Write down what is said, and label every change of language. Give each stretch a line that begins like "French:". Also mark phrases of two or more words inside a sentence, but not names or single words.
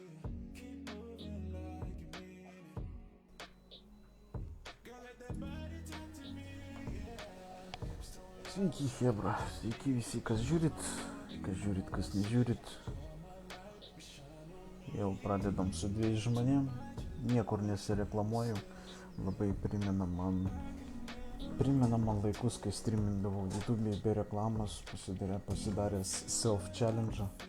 English: Keep moving like you mean it. Girl, let that body talk to me, yeah.
Lithuanian: Sveiki, chebra, sveiki visi, kas žiūrit, kas nežiūrit. Jau pradedam su 2 žmonėm, niekur nesireklamuoju, labai primena man laikus, kai streamindavau YouTube be reklamos, pasidaręs self-challenge.